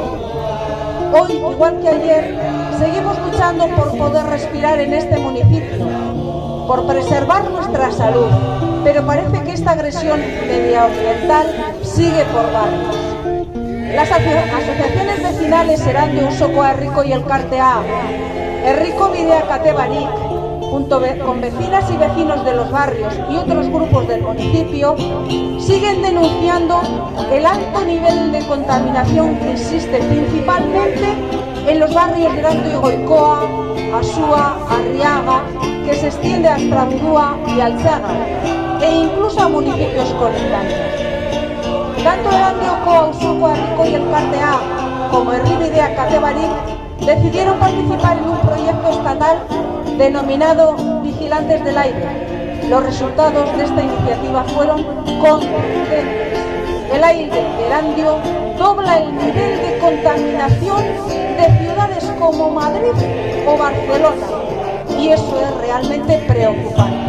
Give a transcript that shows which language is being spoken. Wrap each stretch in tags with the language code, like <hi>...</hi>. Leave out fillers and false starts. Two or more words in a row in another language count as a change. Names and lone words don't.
<es>Hoy, igual que ayer, seguimos luchando por poder respirar en este municipio, por preservar nuestra salud, pero parece que esta agresión medioambiental sigue por barrios. Las asociaciones vecinales Erandio, Usokoa Herriko y Elkartea, Herriko Bidea Kate Barik, junto con vecinas y vecinos de los barrios y otros grupos del municipio, siguen denunciando el alto nivel de contaminación que existe principalmente en los barrios de Erandio y Goikoa, Asúa, Arriaga, que se extiende hasta Urúa y Altzaga, e incluso a municipios colindantes. Tanto Erandio, Usokoa Herriko y Elkartea como Herri Bidea Kate Barik decidieron participar en un proyecto estatal denominado Vigilantes del Aire. Los resultados de esta iniciativa fueron contundentes. El aire de Erandio dobla el nivel de contaminación de ciudades como Madrid o Barcelona, y eso es realmente preocupante.</es>